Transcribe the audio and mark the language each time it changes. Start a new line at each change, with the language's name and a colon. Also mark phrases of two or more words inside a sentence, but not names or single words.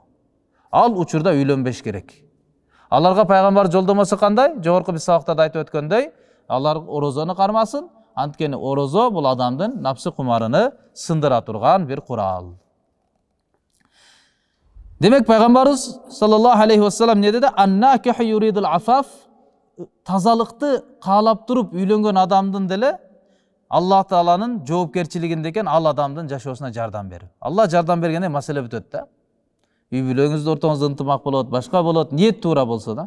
Kyrgyz: Ал учурда үйлөнбеш керек. Аларга пайгамбар жолдомосу кандай? Жогорку биз сабактарда айтып өткөндөй, алар орозону кармасын. Анткени орозо бул адамдын напсы кумарыны сындыра турган бир курал. Демек пайгамбарыбыз
Arabic: صلى الله عليه وسلم
Kyrgyz: не деди?
Arabic: الناكح يريد العفاف.
Kyrgyz: Тазалыкты каалап туруп үйлөнгөн адамдын деле Аллах Тааланын жоопкерчилигинде экен ал адамдын жашоосуна жардам берүү. Алла жардам бергенде маселе бүтөт да. Үй бүлөңүздө ортоңузда ынтымак болот, башка болот, ниет туура болсо да.